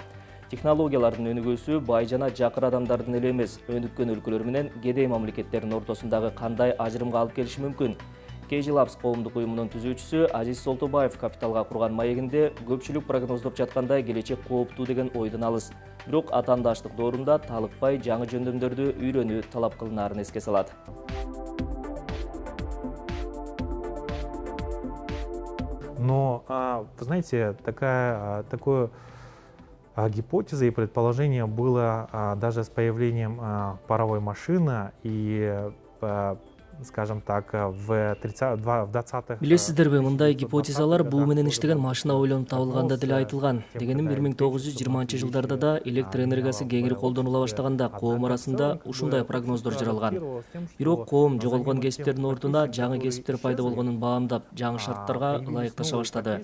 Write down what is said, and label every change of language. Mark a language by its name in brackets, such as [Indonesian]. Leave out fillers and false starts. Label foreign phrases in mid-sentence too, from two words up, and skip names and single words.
[Kyrgyz] Технологиялардын өнүгүүсү бай жана жакыр адамдардын эле эмес, өнүккөн өлкөлөр менен кедей мамлекеттердин ортосундагы кандай ажырымга алып келиши мүмкүн? KG Labs коомдук уюмунун түзүүчүсү Азиз Солтобаев капиталга курган маегинде көпчүлүк прогноздоп жаткандай келечек кооптуу деген ойдун алыс. Бирок атаандаштык доорунда талыкпай жаңы жөндөмдөрдү үйрөнүү талап кылынаарын эске салат. [Russian] Но, вы знаете, такое гипотеза и предположение было даже с появлением паровой машины и, скажем так, в 20-х... [Kyrgyz] Билесиздерби, мындай гипотезалар буу менен иштеген машина ойлонуп табылганда деле айтылган. Дегеним 1920-жылдарда да электр энергиясы кеңири колдонула баштаганда коом арасында ушундай прогноздор жаралган. Бирок коом жоголгон кесиптердин ордуна жаңы кесиптер пайда болгонун баамдап, жаңы шарттарга ылайыкташа баштады.